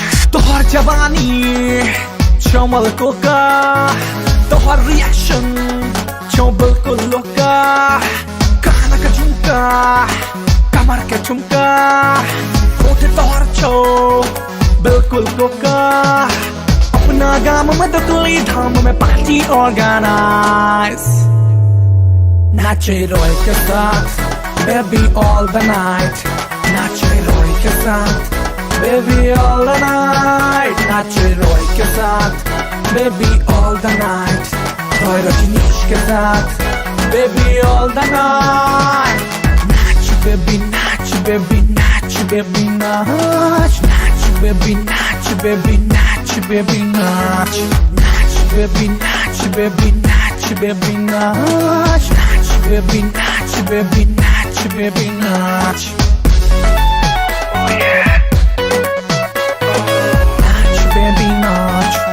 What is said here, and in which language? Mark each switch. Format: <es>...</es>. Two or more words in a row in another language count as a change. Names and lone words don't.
<mai>तोहर जवानी चमल कोका, तोहर रिएक्शन छो बिल्कुल लोका, कान का झुमका, कमर के झुमका, होठे तोहर छो बिल्कुल कोका, अपना गाम में दतली धाम में</mai> <en>party organise,</en> <mai>नाचे रोय के साथ,</mai> <en>baby all the night,</en> <mai>नाचे रोय के साथ,</mai> <en>baby all the night,</en> <mai>नाचे रोय के साथ,</mai> <en>baby all the night,</en> <mai>रोय रजनीश के साथ,</mai> <en>baby all the night,</en> <mai>नाच baby नाच baby नाच baby नाच, नाच baby नाच baby नाच baby नाच, नाच baby नाच baby नाच baby नाच, नाच baby नाच baby नाच नाच बेबी नाच नाच बेबी नाच</mai>